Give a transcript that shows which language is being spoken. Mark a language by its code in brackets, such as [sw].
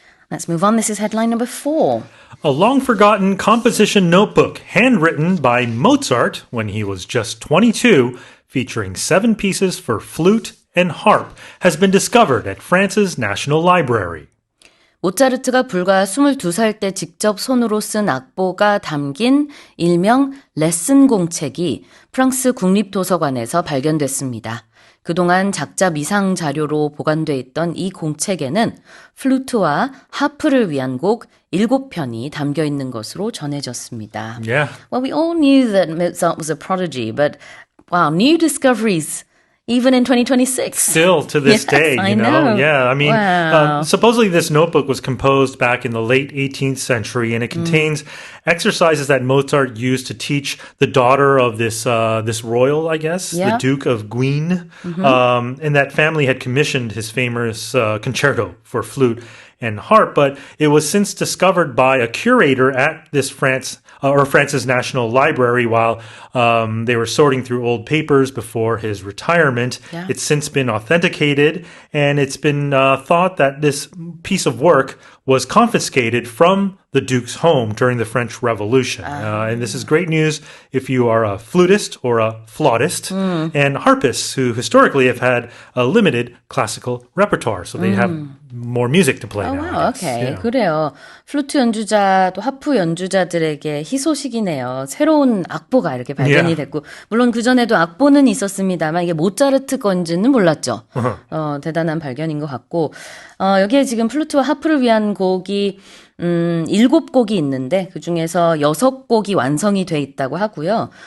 [en] Let's move on. This is headline number 4. A long-forgotten composition notebook handwritten by Mozart when he was just 22, featuring 7 pieces for flute and harp, has been discovered at France's National Library. [ko] 모차르트가 불과 22살 때 직접 손으로 쓴 악보가 담긴 일명 레슨 공책이 프랑스 국립도서관에서 발견됐습니다. 그동안 작자 미상 자료로 보관돼 있던 이 공책에는 플루트와 하프를 위한 곡 7편이 담겨 있는 것으로 전해졌습니다. [en] Yeah. Well, we all knew that Mozart was a prodigy, but wow, new discoveries even in 2026. Still to this Yes, day, I you know? Yeah, I mean, Wow. supposedly this notebook was composed back in the late 18th century, and it contains exercises that Mozart used to teach the daughter of this royal, I guess, Yeah. the Duke of Guienne, and that family had commissioned his famous concerto for flute and harp, but it was since discovered by a curator at this France's National Library while they were sorting through old papers before his retirement. Yeah. It's since been authenticated, and it's been thought that this piece of work was confiscated from the Duke's home during the French Revolution. And this is great news if you are a flutist or a flautist, and harpists who historically have had a limited classical repertoire, so they have more music to play Oh, now. wow, I guess. okay. Yeah. [ko] 그래요. 플루트 연주자 또 하프 연주자들에게 희소식이네요. 새로운 악보가 이렇게 발견이 [en] Yeah. [ko] 됐고 물론 그전에도 악보는 있었습니다만 이게 모차르트 건지는 몰랐죠. 대단한 발견인 것 같고 여기에 지금 플루트와 하프를 위한 곡이 7곡이 있는데 그중에서 6곡이 완성이 돼 있다고 하고요.